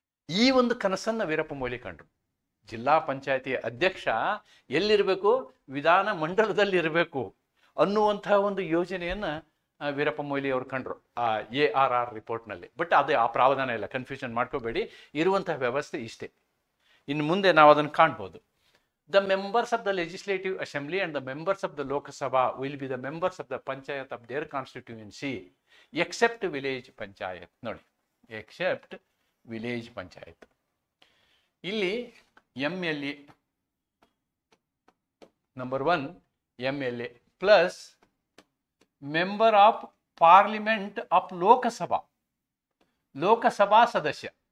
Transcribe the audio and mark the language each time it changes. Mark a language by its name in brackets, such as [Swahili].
[Kannada] ಈ ಒಂದು ಕನಸನ್ನು ವೀರಪ್ಪ ಮೊಯ್ಲಿ ಕಂಡ್ರು. ಜಿಲ್ಲಾ ಪಂಚಾಯಿತಿಯ ಅಧ್ಯಕ್ಷ ಎಲ್ಲಿರಬೇಕು? ವಿಧಾನ ಮಂಡಲದಲ್ಲಿ ಇರಬೇಕು ಅನ್ನುವಂತಹ ಒಂದು ಯೋಜನೆಯನ್ನು ವೀರಪ್ಪ ಮೊಯ್ಲಿ ಅವರು ಕಂಡ್ರು ಆ ARR ರಿಪೋರ್ಟ್ನಲ್ಲಿ. ಬಟ್ ಅದೇ ಆ ಪ್ರಾವಧಾನ ಇಲ್ಲ, ಕನ್ಫ್ಯೂಷನ್ ಮಾಡ್ಕೋಬೇಡಿ. ಇರುವಂತಹ ವ್ಯವಸ್ಥೆ ಇಷ್ಟೇ. ಇನ್ನು ಮುಂದೆ ನಾವು ಅದನ್ನು ಕಾಣ್ಬೋದು. [English] The members of the Legislative Assembly and the members of the Lok Sabha will be the members of the Panchayat of their constituency except village panchayat. ನೋಡಿ, except village panchayat. ಇಲ್ಲಿ MLA number 1 MLA plus member of parliament of Lok Sabha, [Kannada] Lok Sabha ಸದಸ್ಯ,